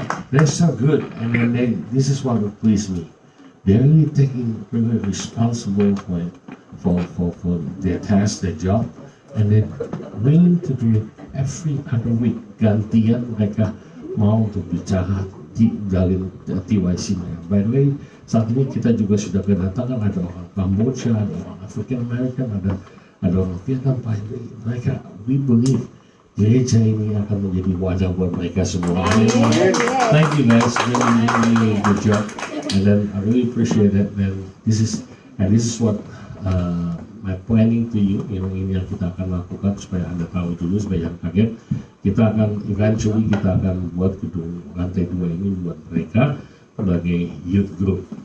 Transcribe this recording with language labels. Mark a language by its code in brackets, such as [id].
[en] They're so good, and then this is what would please me. They're really really responsible for their task, their job, and they're willing to do it every other week. [id] Gantian mereka mau untuk bicara di dalam TYC. [en] By the way, [id] saat ini kita juga sudah kedatangan ada orang Kamboja, ada orang African American, ada ada orang biarkan Pak Henry, mereka [en] we believe [id] gereja ini akan menjadi wadah buat mereka semua. [en] Thank you guys, really good job, and then I really appreciate it. And this is what my planning to you, [id] ini yang kita akan lakukan supaya Anda tahu dulu, supaya jangan kaget. Kita akan eventually kita akan buat gedung lantai 2 ini buat mereka sebagai youth group.